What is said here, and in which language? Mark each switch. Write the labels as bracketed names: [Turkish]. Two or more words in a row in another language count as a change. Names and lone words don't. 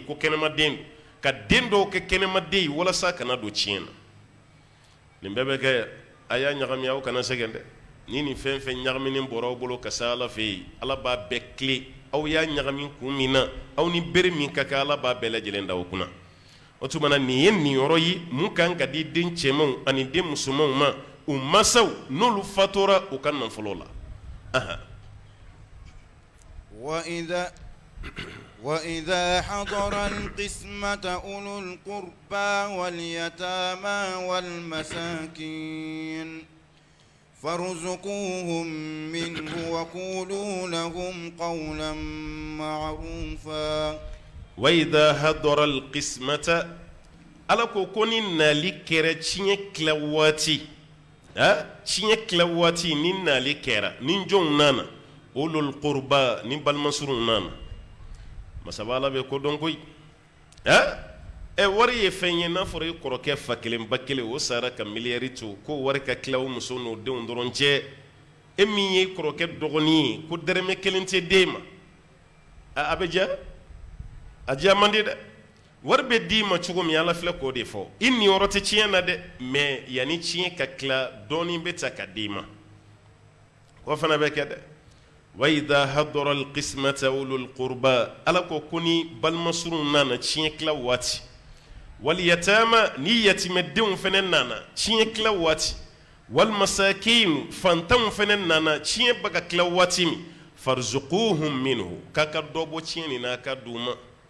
[Bambara] ko kɛnɛmaden don ka den dɔw kɛ kɛnɛmaden ye walasa kana don tiɲɛ na nin bɛɛ bɛ kɛ a y'a ɲagami aw kana sɛgɛn dɛ ni nin fɛn fɛn ɲagaminen bɔra aw bolo ka se Ala fɛ yen Ala b'a bɛɛ tile aw y'a ɲagami kun min na aw ni bere min ka kan Ala b'a bɛɛ lajɛlen da aw kunna o tuma na nin ye nin yɔrɔ ye mun kan ka di den cɛmanw ani den musomanw ma u masaw n'olu fatura u ka nafolo la [Arabic] وإذا حضر القسمة أولو القربى واليتامى والمساكين فارزقوهم منه وقولوا لهم قولا معروفا وإذا حضر القسمة [Bambara] ala ko ko ni nali kɛra tiɲɛ tila waati tiɲɛ tila waati ni nali kɛra ni jɔnw nana [Arabic] أولو القربى [Bambara] ni balimasurunw nana masaba ala bɛ ko dɔn koyi wari ye fɛn ye n'a fɔra i kɔrɔkɛ fa kelen ba kelen o sara ka miliyari to ko wari ka tila o muso n'o denw dɔrɔn cɛ e min ye kɔrɔkɛ dɔgɔnin ye ko dɛrɛmɛ kelen tɛ den ma a bɛ diya a diya man di dɛ wari bɛ d'i ma cogo min Ala filɛ k'o de fɔ i niyɔrɔ tɛ tiɲɛ na dɛ mais yanni tiɲɛ ka tila dɔɔnin bɛ ta ka d'i ma o fana bɛ kɛ dɛ [Arabic] وإذا حضر القسمة أولو القربى [Bambara] Ala ko ko ni balimasurunw nana tiɲɛ tila waati [Arabic] واليتامى [Bambara] ni yatimɛdenw fana nana tiɲɛ tila waati [Arabic] والمساكين [Bambara] fantanw fana nana tiɲɛ bɛ ka tila waati min [Arabic] فارزقوهم منه [Bambara] k'a ka dɔ bɔ tiɲɛ nin na a ka d'u ma